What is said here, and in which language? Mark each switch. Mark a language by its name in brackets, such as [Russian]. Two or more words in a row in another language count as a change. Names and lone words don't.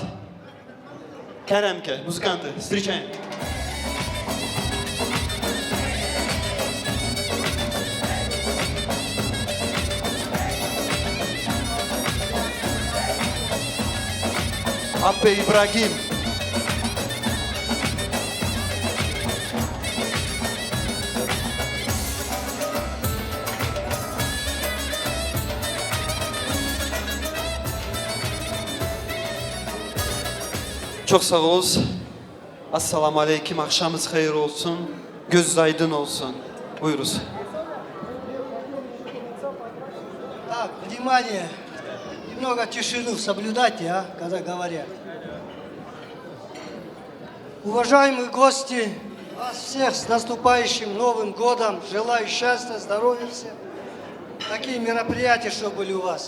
[Russian] Керемке, музыканты, встречаем. Апе Ибрагим. [Gagauz] Çok sağ olun. [Arabic] السلام عليكم. [Gagauz] Akşamınız hayır olsun. Gözünüz aydın olsun. Buyuruz. [Russian] Так, внимание. Немного тишину соблюдайте, когда говорят. Уважаемые гости, вас всех с наступающим Новым годом. Желаю счастья, здоровья всем. Такие мероприятия, чтобы были у вас.